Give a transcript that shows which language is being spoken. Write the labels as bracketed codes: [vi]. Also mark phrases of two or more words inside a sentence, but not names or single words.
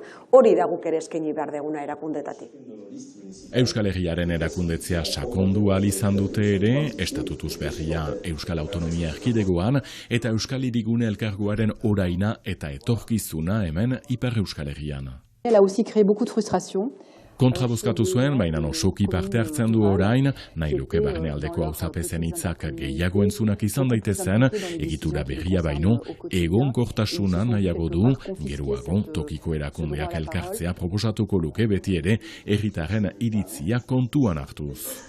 [eu] Hori da guk ere eskaini behar deguna erakundetatik. Euskal Herriaren erakundetzea sakondu ahal izan dute ere, estatutuz berria Euskal Autonomia Erkidegoan eta Euskal Hirigune Elkargoaren oraina eta etorkizuna hemen Ipar Euskal Herrian. [fr] Elle a aussi créé beaucoup de frustration. [eu] Kontrabozkatu zuen, baina osoki parte hartzen du orain, nahi luke barnealdeko auzapezen hitzak gehiago entzunak izan daitezen, egitura berria baino, egonkortasuna nahiago du, geroago tokiko erakundeak elkartzea proposatuko luke beti ere, herritarren iritzia kontuan hartuz.